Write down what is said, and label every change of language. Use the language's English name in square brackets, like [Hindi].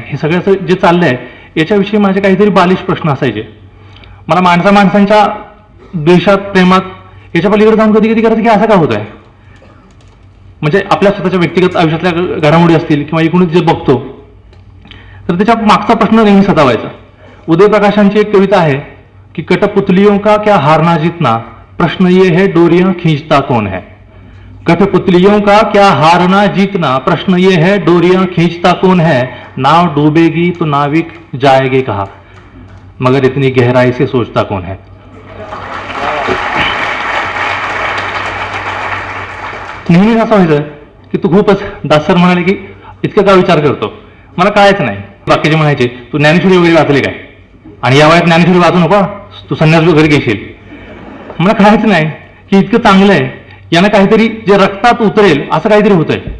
[Marathi] हे सगळ्याचं जे चाललंय याच्याविषयी माझे काहीतरी बालिश प्रश्न असायचे. मला माणसांच्या द्वेषात, प्रेमात याच्या पलीकडे जाऊन कधी कधी करायचं की असं का होत आहे. म्हणजे आपल्या स्वतःच्या व्यक्तिगत आयुष्यातल्या घडामोडी असतील किंवा एकूणच जे बघतो तर त्याच्या मागचा प्रश्न नेहमी सतावायचा. उदय प्रकाशांची एक कविता आहे की [Hindi] कठपुतलियों का क्या हारना जीतना, प्रश्न ये है डोरियां खींचता कौन है. कठपुतलियों का क्या हारना जीतना, प्रश्न ये है डोरियां खींचता कौन है. नाव डूबेगी तो नाविक जाएंगे कहाँ, मगर इतनी गहराई से सोचता कौन है. [Marathi] नेहमीच असं व्हायचं की तू खूपच, दास सर म्हणाले की इतकं का विचार करतो. मला कळायचं नाही. बाकीचे म्हणायचे तू ज्ञानेश्वरी वगैरे वाचले काय, आणि या वयात ज्ञानेश्वरी वाचू नको, तू संन्यास वगैरे घेशील. मला कळायचं नाही की इतकं चांगलं आहे, यांना काहीतरी जे रक्तात उतरेल असं काहीतरी होतंय.